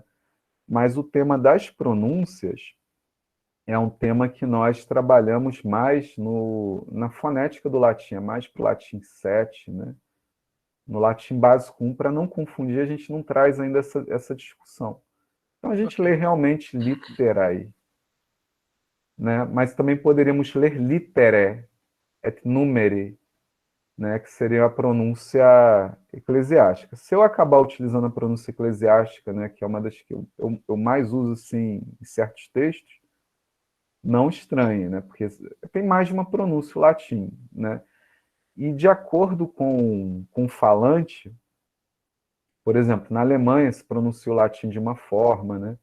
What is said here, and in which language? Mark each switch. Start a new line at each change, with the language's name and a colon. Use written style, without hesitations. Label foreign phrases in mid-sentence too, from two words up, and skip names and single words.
Portuguese: Mas o tema das pronúncias é um tema que nós trabalhamos mais na fonética do latim, é mais para o latim 7, né? No latim básico 1, para não confundir, a gente não traz ainda essa discussão. Então a gente lê Ok. realmente literae, né? Mas também poderíamos ler
Latin: litere, et numeri,
Portuguese: né? Que seria a pronúncia eclesiástica. Se eu acabar utilizando a pronúncia eclesiástica, né? Que é uma das que eu mais uso assim, em certos textos, não estranhe, né? Porque tem mais de uma pronúncia o latim, né? E de acordo com o falante, por exemplo, na Alemanha se pronuncia o latim de uma forma, né?